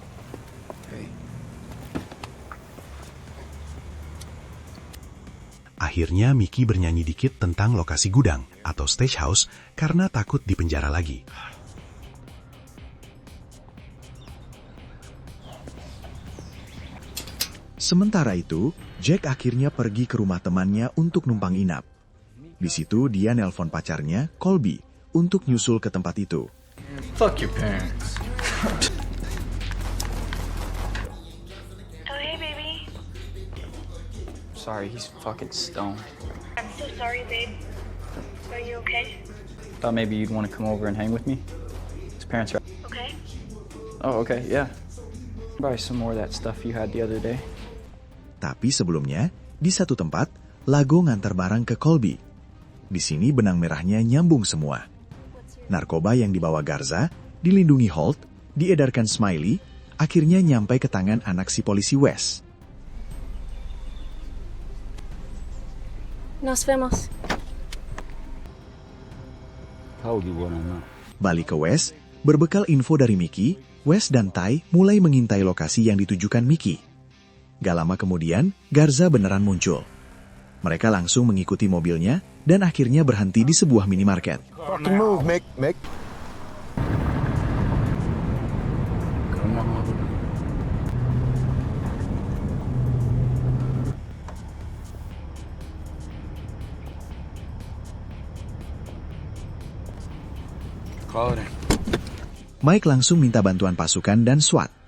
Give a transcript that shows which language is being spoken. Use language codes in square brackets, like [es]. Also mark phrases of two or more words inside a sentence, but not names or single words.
[id] Akhirnya Mickey bernyanyi dikit tentang lokasi gudang atau [en] stage house [id] karena takut dipenjara lagi. Sementara itu, Jack akhirnya pergi ke rumah temannya untuk numpang inap. Di situ dia nelpon pacarnya, Colby, untuk nyusul ke tempat itu. [en] Fuck your parents. Oh, hey, baby. Sorry, he's fucking stoned. I'm so sorry, babe. Are you okay? Thought maybe you'd want to come over and hang with me. His parents are... Okay. Oh, okay, yeah. Buy some more of that stuff you had the other day. [id] Tapi sebelumnya, di satu tempat, Lago ngantar barang ke Colby. Di sini benang merahnya nyambung semua. Narkoba yang dibawa Garza, dilindungi Holt, diedarkan Smiley, akhirnya nyampai ke tangan anak si polisi Wes. [es] Nos vemos. [id] Balik ke Wes, berbekal info dari Mickey, Wes dan Ty mulai mengintai lokasi yang ditujukan Mickey. Gak lama kemudian, Garza beneran muncul. Mereka langsung mengikuti mobilnya dan akhirnya berhenti di sebuah minimarket. [en] Fucking move, Mick. Come on. Call it in. [id] Mike langsung minta bantuan pasukan dan SWAT.